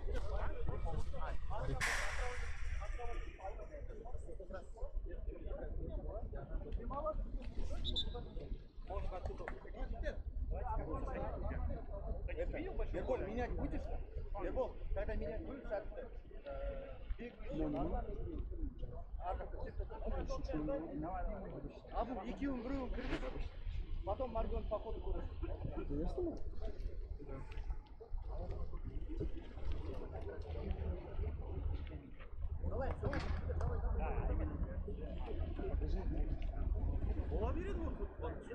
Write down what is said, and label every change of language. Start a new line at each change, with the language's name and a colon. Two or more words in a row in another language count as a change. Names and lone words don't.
Russian: Ербол, менять будешь? Ербол, когда менять будешь, Абу,
Kazakh: екеуін біреуін кіргізіп,
Russian: потом Маргон по ходу көресің. Я снимаю? Давай.
Kazakh: Бола берет вот.